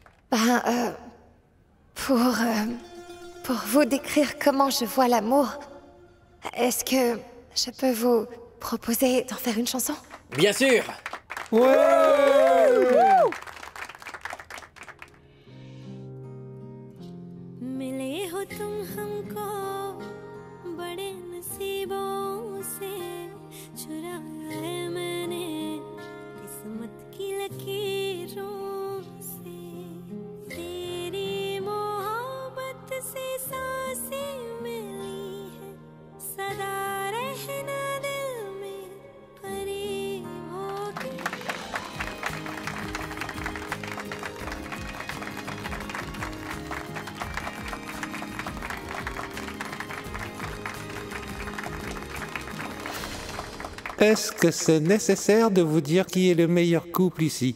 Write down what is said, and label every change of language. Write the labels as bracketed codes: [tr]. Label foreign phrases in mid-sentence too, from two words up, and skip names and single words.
[fr] Pour vous décrire comment je vois l'amour, est-ce que je peux vous proposer d'en faire une chanson? Bien sûr. [hi] मिले हो तुम हमको बड़े नसीबों से चुराया है मैंने किस्मत की लकीरों से तेरी मोहब्बत से सांसें मिली है सदा रहना दिल में करीब होके [fr] Est-ce que c'est nécessaire de vous dire qui est le meilleur couple ici?